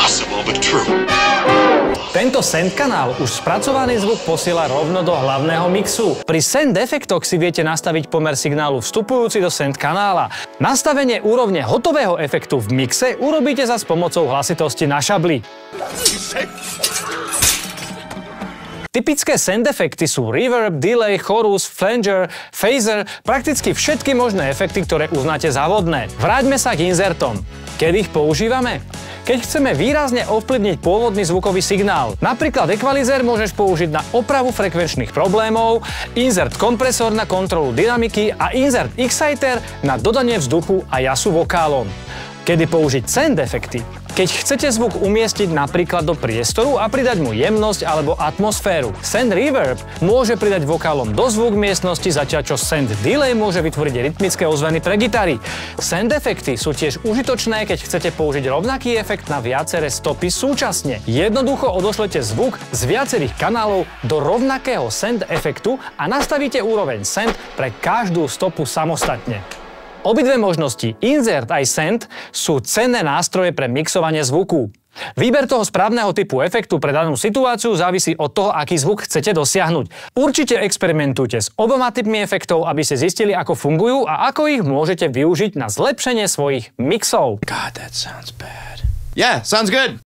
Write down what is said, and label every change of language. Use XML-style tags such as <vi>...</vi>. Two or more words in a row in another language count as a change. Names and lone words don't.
<sk>Tento send kanál už spracovaný zvuk posiela rovno do hlavného mixu. Pri send efektoch si viete nastaviť pomer signálu vstupujúci do send kanála. Nastavenie úrovne hotového efektu v mixe urobíte zas pomocou hlasitosti na šabli. Typické send efekty sú reverb, delay, chorus, flanger, phaser, prakticky všetky možné efekty, ktoré uznáte za vhodné. Vráťme sa k insertom. Kedy ich používame? Keď chceme výrazne ovplyvniť pôvodný zvukový signál. Napríklad ekvalizér môžeš použiť na opravu frekvenčných problémov, insert kompresor na kontrolu dynamiky a insert exciter na dodanie vzduchu a jasu vokálom. Kedy použiť send efekty? Keď chcete zvuk umiestniť napríklad do priestoru a pridať mu jemnosť alebo atmosféru. Send reverb môže pridať vokálom dozvuk miestnosti, zatiaľ čo send delay môže vytvoriť rytmické ozveny pre gitary. Send efekty sú tiež užitočné, keď chcete použiť rovnaký efekt na viaceré stopy súčasne. Jednoducho odošlete zvuk z viacerých kanálov do rovnakého send efektu a nastavíte úroveň send pre každú stopu samostatne. Obidve možnosti, insert aj send, sú cenné nástroje pre mixovanie zvuku. Výber toho správneho typu efektu pre danú situáciu závisí od toho, aký zvuk chcete dosiahnuť. Určite experimentujte s oboma typmi efektov, aby ste zistili, ako fungujú a ako ich môžete využiť na zlepšenie svojich mixov.</sk> <en>God, that sounds bad. Yeah, sounds good.</en>